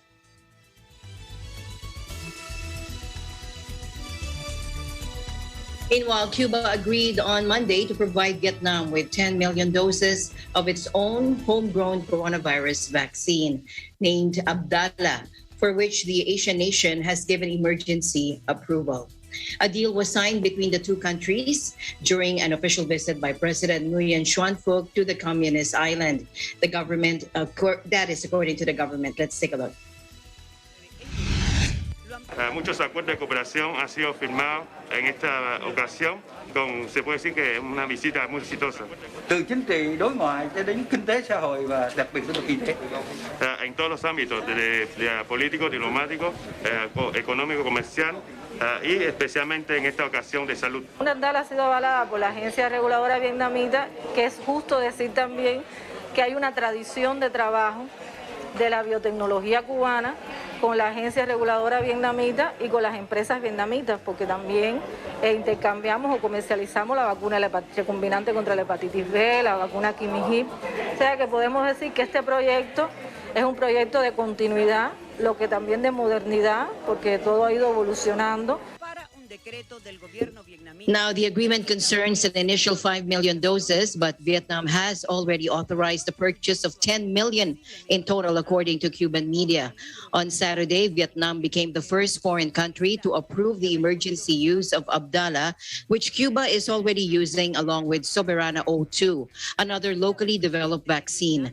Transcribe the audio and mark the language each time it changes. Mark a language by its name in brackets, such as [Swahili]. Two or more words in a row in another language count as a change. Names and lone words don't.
[English] Meanwhile, Cuba agreed on Monday to provide Vietnam with 10 million doses of its own homegrown coronavirus vaccine named Abdallah, for which the Asian nation has given emergency approval. A deal was signed between the two countries during an official visit by President Nguyen Xuan Phuc to the communist island. The government, that is according to the government. Let's take a look. [Spanish] Muchos acuerdos de cooperación han sido firmados en esta ocasión, se puede decir que es una visita muy exitosa. [Vietnamese] Từ chính trị, đối ngoại cho đến kinh tế xã hội và đặc biệt lĩnh vực y tế. [Spanish] En todos los ámbitos, de político, diplomático, económico, comercial y especialmente en esta ocasión de salud. Abdallah ha sido avalada por la agencia reguladora vietnamita, que es justo decir también que hay una tradición de trabajo de la biotecnología cubana con la agencia reguladora vietnamita y con las empresas vietnamitas, porque también intercambiamos o comercializamos la vacuna recombinante contra la hepatitis B, la vacuna Kimihip. O sea que podemos decir que este proyecto es un proyecto de continuidad, lo que también de modernidad, porque todo ha ido evolucionando. [English] Now, the agreement concerns an initial 5 million doses, but Vietnam has already authorized the purchase of 10 million in total, according to Cuban media. On Saturday, Vietnam became the first foreign country to approve the emergency use of Abdallah, which Cuba is already using along with Soberana 02, another locally developed vaccine.